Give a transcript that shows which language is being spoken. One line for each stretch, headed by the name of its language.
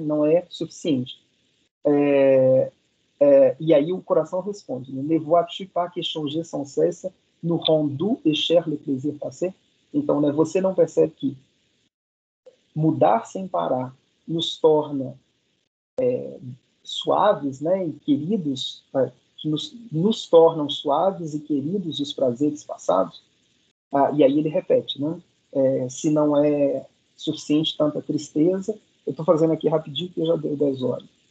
Portuguese: Não é suficiente. E aí o coração responde,
French: ne vois-tu pas que changer sans cesse nous rend doux et cher le plaisir passé?
Portuguese: Então, né, você não percebe que mudar sem parar nos torna suaves, né, e queridos, que nos tornam suaves e queridos os prazeres passados? E aí ele repete, né? Se não é suficiente tanta tristeza, eu estou fazendo aqui rapidinho, porque já deu 10 horas.